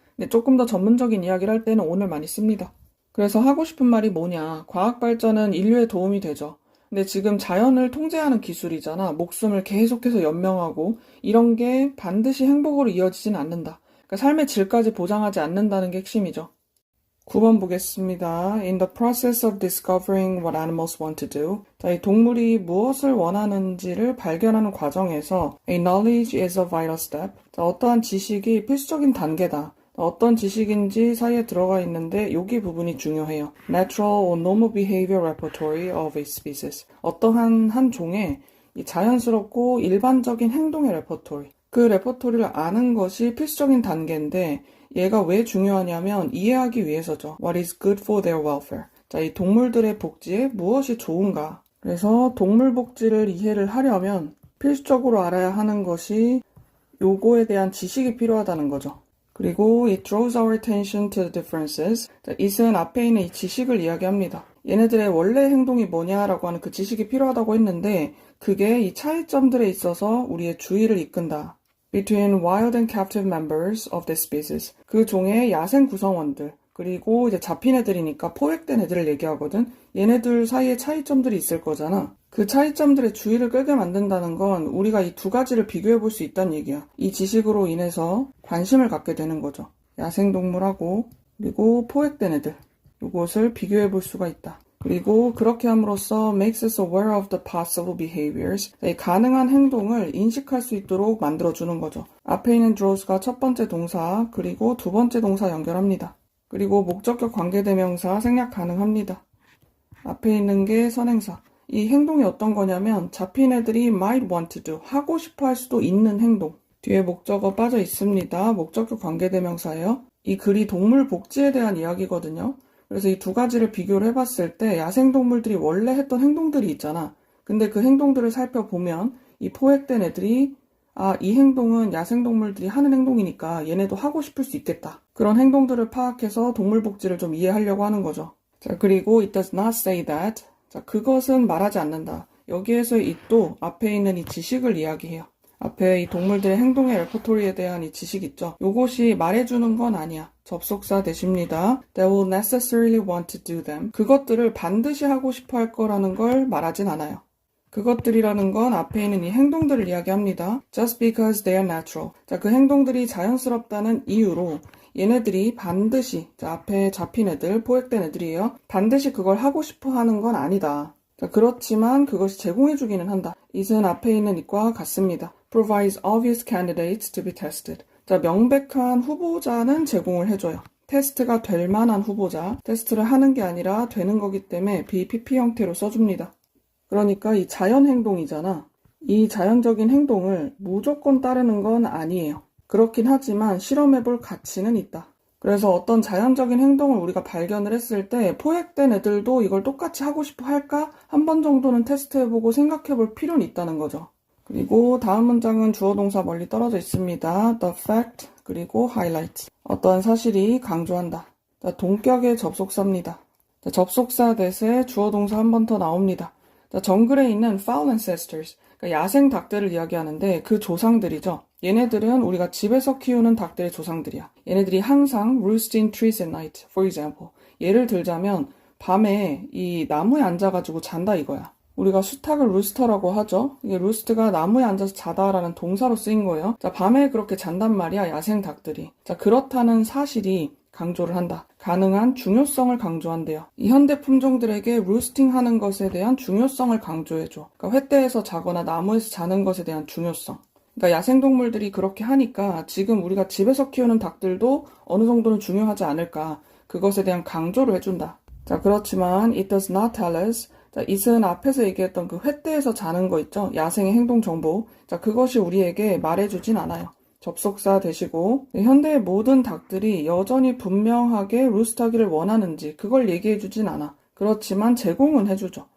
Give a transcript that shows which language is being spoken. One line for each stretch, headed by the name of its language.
Korean: 근데 조금 더 전문적인 이야기를 할 때는 오늘 많이 씁니다. 그래서 하고 싶은 말이 뭐냐. 과학 발전은 인류에 도움이 되죠. 근데 지금 자연을 통제하는 기술이잖아. 목숨을 계속해서 연명하고 이런 게 반드시 행복으로 이어지진 않는다. 그러니까 삶의 질까지 보장하지 않는다는 게 핵심이죠. 9번 보겠습니다.
English: In the process of discovering what animals want to do.
Korean: 자, 이 동물이 무엇을 원하는지를 발견하는 과정에서
English: A knowledge is a vital step.
Korean: 자, 어떠한 지식이 필수적인 단계다. 어떤 지식인지 사이에 들어가 있는데 여기 부분이 중요해요.
English: Natural or normal behavior repertoire of a species.
Korean: 어떠한 한 종의 이 자연스럽고 일반적인 행동의 레퍼토리. 그 레퍼토리를 아는 것이 필수적인 단계인데 얘가 왜 중요하냐면 이해하기 위해서죠.
English: What is good for their welfare.
Korean: 자, 이 동물들의 복지에 무엇이 좋은가. 그래서 동물 복지를 이해를 하려면 필수적으로 알아야 하는 것이 요거에 대한 지식이 필요하다는 거죠. 그리고
English: it draws our attention to the differences.
Korean: 자, it은 앞에 있는 이 지식을 이야기합니다. 얘네들의 원래 행동이 뭐냐라고 하는 그 지식이 필요하다고 했는데 그게 이 차이점들에 있어서 우리의 주의를 이끈다.
English: Between wild and captive members of this species.
Korean: 그 종의 야생 구성원들. 그리고 이제 잡힌 애들이니까 포획된 애들을 얘기하거든. 얘네들 사이에 차이점들이 있을 거잖아. 그 차이점들의 주의를 끌게 만든다는 건 우리가 이 두 가지를 비교해 볼 수 있다는 얘기야. 이 지식으로 인해서 관심을 갖게 되는 거죠. 야생동물하고 그리고 포획된 애들. 이것을 비교해 볼 수가 있다. 그리고 그렇게 함으로써
English: makes us aware of the possible behaviors.
Korean: 가능한 행동을 인식할 수 있도록 만들어주는 거죠. 앞에 있는 draws가 첫 번째 동사 그리고 두 번째 동사 연결합니다. 그리고 목적격 관계대명사 생략 가능합니다. 앞에 있는 게 선행사. 이 행동이 어떤 거냐면 잡힌 애들이
English: might want to do,
Korean: 하고 싶어 할 수도 있는 행동. 뒤에 목적어 빠져 있습니다. 목적격 관계대명사예요. 이 글이 동물 복지에 대한 이야기거든요. 그래서 이 두 가지를 비교를 해봤을 때 야생동물들이 원래 했던 행동들이 있잖아. 근데 그 행동들을 살펴보면 이 포획된 애들이 이 행동은 야생동물들이 하는 행동이니까 얘네도 하고 싶을 수 있겠다. 그런 행동들을 파악해서 동물 복지를 좀 이해하려고 하는 거죠. 자, 그리고
English: it does not say that.
Korean: 자, 그것은 말하지 않는다. 여기에서의 it도 앞에 있는 이 지식을 이야기해요. 앞에 이 동물들의 행동의 레퍼토리에 대한 이 지식 있죠. 요것이 말해주는 건 아니야. 접속사 대십니다.
English: They will necessarily want to do them.
Korean: 그것들을 반드시 하고 싶어 할 거라는 걸 말하진 않아요. 그것들이라는 건 앞에 있는 이 행동들을 이야기합니다.
English: Just because they are natural.
Korean: 자, 그 행동들이 자연스럽다는 이유로 얘네들이 반드시, 자, 앞에 잡힌 애들, 포획된 애들이에요. 반드시 그걸 하고 싶어 하는 건 아니다. 자, 그렇지만 그것이 제공해주기는 한다. it은 앞에 있는 it과 같습니다.
English: Provides obvious candidates to be tested.
Korean: 자, 명백한 후보자는 제공을 해줘요. 테스트가 될 만한 후보자, 테스트를 하는 게 아니라 되는 거기 때문에 BPP 형태로 써줍니다. 그러니까 이 자연 행동이잖아. 이 자연적인 행동을 무조건 따르는 건 아니에요. 그렇긴 하지만 실험해볼 가치는 있다. 그래서 어떤 자연적인 행동을 우리가 발견을 했을 때 포획된 애들도 이걸 똑같이 하고 싶어 할까? 한 번 정도는 테스트해보고 생각해볼 필요는 있다는 거죠. 그리고 다음 문장은 주어 동사 멀리 떨어져 있습니다.
English: The fact
Korean: 그리고
English: highlight.
Korean: 어떠한 사실이 강조한다. 자, 동격의 접속사입니다. 자, 접속사 대세 주어 동사 한 번 더 나옵니다. 자, 정글에 있는 fowl ancestors, 그러니까 야생 닭들을 이야기하는데 그 조상들이죠. 얘네들은 우리가 집에서 키우는 닭들의 조상들이야. 얘네들이 항상
English: roost in trees at night, for example.
Korean: 예를 들자면 밤에 이 나무에 앉아가지고 잔다 이거야. 우리가 수탉을 루스터라고 하죠. 이게 루스트가 나무에 앉아서 자다라는 동사로 쓰인 거예요. 자, 밤에 그렇게 잔단 말이야, 야생 닭들이. 자, 그렇다는 사실이 강조를 한다. 가능한 중요성을 강조한대요. 이 현대 품종들에게 루스팅 하는 것에 대한 중요성을 강조해줘. 그러니까 횃대에서 자거나 나무에서 자는 것에 대한 중요성. 그러니까 야생동물들이 그렇게 하니까 지금 우리가 집에서 키우는 닭들도 어느 정도는 중요하지 않을까. 그것에 대한 강조를 해준다. 자, 그렇지만
English: it does not tell us.
Korean: 자, it은 앞에서 얘기했던 그 횃대에서 자는 거 있죠? 야생의 행동 정보. 자, 그것이 우리에게 말해주진 않아요. 접속사 되시고 현대의 모든 닭들이 여전히 분명하게 루스트하기를 원하는지 그걸 얘기해주진 않아. 그렇지만 제공은 해주죠.